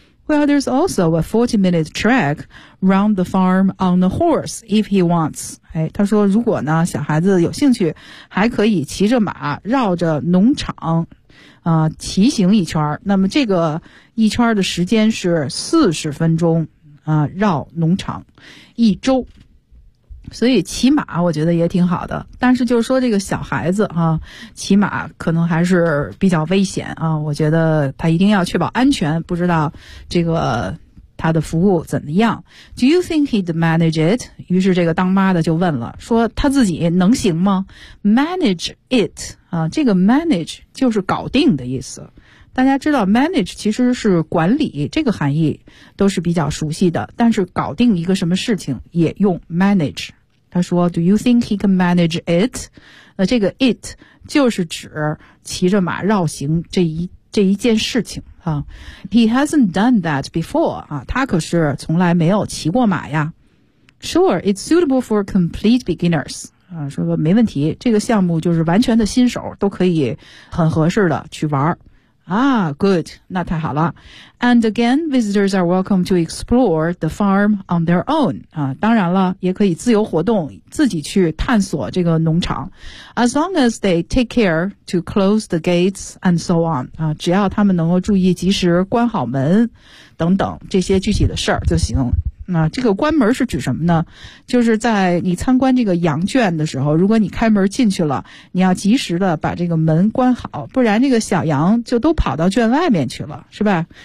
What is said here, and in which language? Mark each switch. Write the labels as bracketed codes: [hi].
[en] Well, there's also a 40-minute trek round the farm on the horse if he wants. [zh] 哎，他说如果呢小孩子有兴趣，还可以骑着马绕着农场，骑行一圈。那么这个一圈的时间是40分钟，绕农场一周。所以骑马我觉得也挺好的，但是就是说这个小孩子啊，骑马可能还是比较危险啊，我觉得他一定要确保安全，不知道这个他的服务怎么样。 [en] Do you think he'd manage it? [zh] 于是这个当妈的就问了，说他自己能行吗？ Manage it, 啊，这个 manage 就是搞定的意思。大家知道 manage 其实是管理，这个含义都是比较熟悉的，但是搞定一个什么事情也用 manage。 [en] 他说 Do you think he can manage it? [zh] 那这个 it 就是指骑着马绕行这一件事情啊。 He hasn't done that before 啊，他可是从来没有骑过马呀。 Sure, it's suitable for complete beginners 啊，说没问题，这个项目就是完全的新手都可以很合适的去玩。 Ah, good, 那太好了。 [en] And again, visitors are welcome to explore the farm on their own. [zh] 啊，当然了，也可以自由活动，自己去探索这个农场。 [en] As long as they take care to close the gates and so on. [zh] 啊，只要他们能够注意及时关好门等等这些具体的事儿就行。那这个关门是指什么呢？就是在你参观这个羊圈的时候，如果你开门进去了，你要及时的把这个门关好，不然这个小羊就都跑到圈外面去了，是吧？